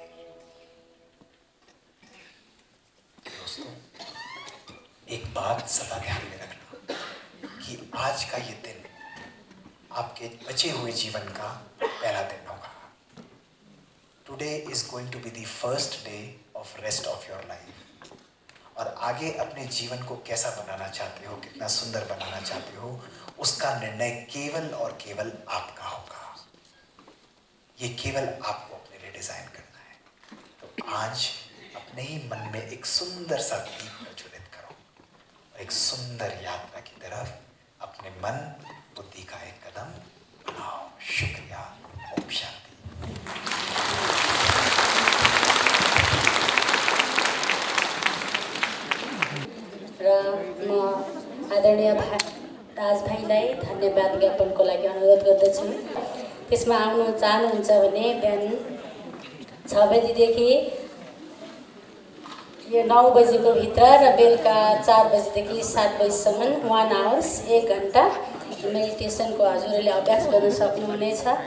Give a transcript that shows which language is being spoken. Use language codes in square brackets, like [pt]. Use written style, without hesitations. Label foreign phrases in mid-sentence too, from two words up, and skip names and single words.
[hi] दोस्तों, एक बात सदा ध्यान में रखना कि आज का ये दिन आपके बचे हुए जीवन का पहला दिन होगा। [en] Today is going to be the first day of rest of your life. [hi] और आगे अपने जीवन को कैसा बनाना चाहते हो, कितना सुंदर बनाना चाहते हो, उसका निर्णय केवल और केवल आपका होगा। ये केवल आपको अपने लिए डिजाइन करना है। तो आज अपने ही मन में एक सुंदर सा दीप प्रज्वलित करो और एक सुंदर यात्रा की तरफ अपने मन बुद्धि का एक कदम बढ़ाओ। शुक्रिया। ओम शांति। [ne] र म आदरणीय राज भाइलाई धन्यवाद ज्ञापनको लागि अनुरोध गर्दछु। त्यसमा आउनु चाहनुहुन्छ भने बिहान 6 बजीदेखि यो 9 बजेको भित्र र बेलुका 4 बजीदेखि 7 बजीसम्म 1 आवर्स 1 घण्टा मेडिटेसनको हजुरले अभ्यास गर्न सक्नुहुनेछ।